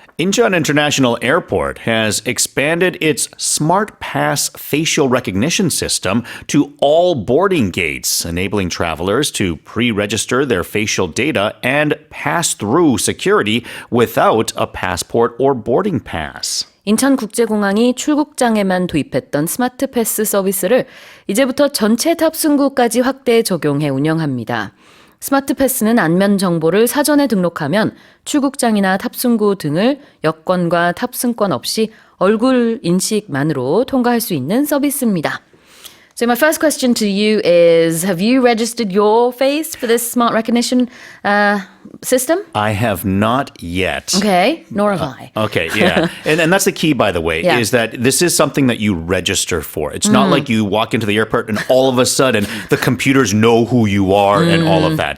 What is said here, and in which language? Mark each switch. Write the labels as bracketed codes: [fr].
[en] Incheon International Airport has expanded its Smart Pass facial recognition system to all boarding gates, enabling travelers to pre-register their facial data and pass through security without a passport or boarding pass. [ko] 인천국제공항이 출국장에만 도입했던 스마트 패스 서비스를 이제부터 전체 탑승구까지 확대 적용해 운영합니다. 스마트 패스는 안면 정보를 사전에 등록하면 출국장이나 탑승구 등을 여권과 탑승권 없이 얼굴 인식만으로 통과할 수 있는 서비스입니다. [en] So my first question to you is, have you registered your face for this smart recognition system? I have not yet. Okay, nor have I. Okay, yeah. and that's the key, by the way, Yeah. is that this is something that you register for. It's not like you walk into the airport and all of a sudden the computers know who you are and all of that.